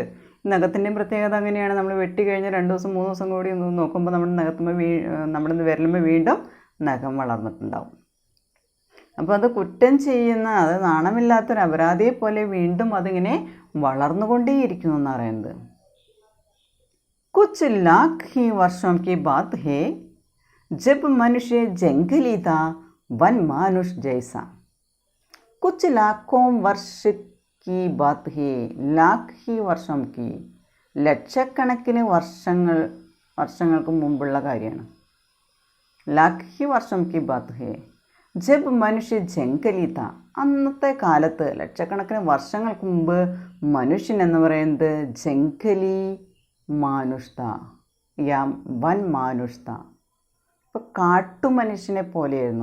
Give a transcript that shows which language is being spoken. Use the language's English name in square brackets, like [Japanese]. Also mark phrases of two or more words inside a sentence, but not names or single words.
[Malayalam] നഖത്തിൻ്റെയും പ്രത്യേകത അങ്ങനെയാണ്. നമ്മൾ വെട്ടി കഴിഞ്ഞാൽ 2 ദിവസം 3 ദിവസം കൂടി നോക്കുമ്പോൾ നമ്മുടെ നമ്മുടെ വിരലുമ്പോൾ വീണ്ടും നഖം വളർന്നിട്ടുണ്ടാവും. അപ്പോൾ അത് കുറ്റം ചെയ്യുന്ന, അത് നാണമില്ലാത്തൊരു അപരാധിയെ പോലെ വീണ്ടും അതിങ്ങനെ വളർന്നുകൊണ്ടേയിരിക്കുന്നു എന്ന് പറയുന്നത്. [Hindi] कुछ लाख ही वर्षों की बात है जब मनुष्य जंगली था वन मानुष जैसा. कुछ लाखों वर्ष की बात है. लाख ही वर्ष की, [Malayalam] ലക്ഷക്കണക്കിന് വർഷങ്ങൾക്ക് മുമ്പുള്ള കാര്യമാണ്. [Hindi] लाख ही वर्ष की बात है जब मनुष्य जंगली था. [Malayalam] അന്നത്തെ കാലത്ത് ലക്ഷക്കണക്കിന് വർഷങ്ങൾക്ക് മുമ്പ് മനുഷ്യൻ എന്ന് പറയുന്നത് [Hindi] जंगली मानुषता या वन मानुषता, [Malayalam] ഇപ്പോൾ കാട്ടുമനുഷ്യനെ പോലെയായിരുന്നു.